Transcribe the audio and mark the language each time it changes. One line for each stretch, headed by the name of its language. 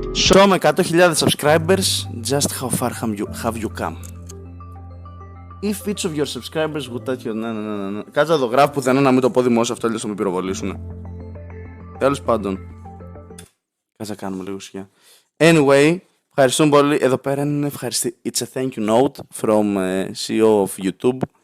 English: So,
Greek: με
English: 100.000 subscribers, just how far have you come? If each of your subscribers would touch your...
Greek: Ναι. Κάτσε να το γράφω πουθενά να μην το πω δημόσιο αυτό, αλλιώς θα με πυροβολήσουνε. Τέλος πάντων. Κάτσε να κάνουμε λίγο σιγά. Anyway, ευχαριστούμε πολύ. Εδώ πέρα είναι ευχαριστή.
English: It's a thank you note from CEO of YouTube.